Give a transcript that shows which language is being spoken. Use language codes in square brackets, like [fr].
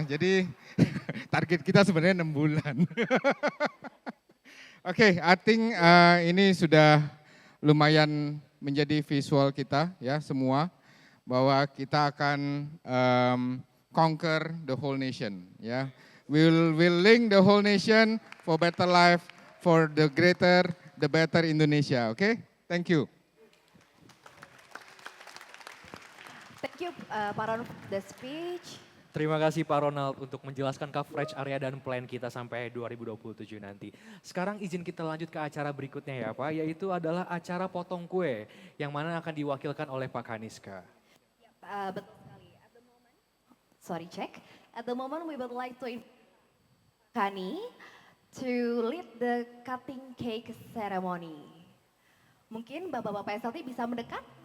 [id] Jadi target kita sebenarnya 6 bulan. Oke, [en] I think [id] ini sudah lumayan menjadi visual kita ya semua bahwa kita akan [en] conquer the whole nation [id] ya. [en] We'll link the whole nation for better life, for the greater, the better Indonesia. Oke? Thank you. Thank you Pak Ron for the speech. [id] Terima kasih Pak Ronald untuk menjelaskan coverage area dan plan kita sampai 2027 nanti. Sekarang izin kita lanjut ke acara berikutnya ya Pak, yaitu adalah acara potong kue yang mana akan diwakilkan oleh Pak Kaniska. Betul sekali. [en] Sorry, check. At the moment we would like to Kani to lead the cutting cake ceremony. [id] Mungkin Bapak-Bapak SLT bisa mendekat?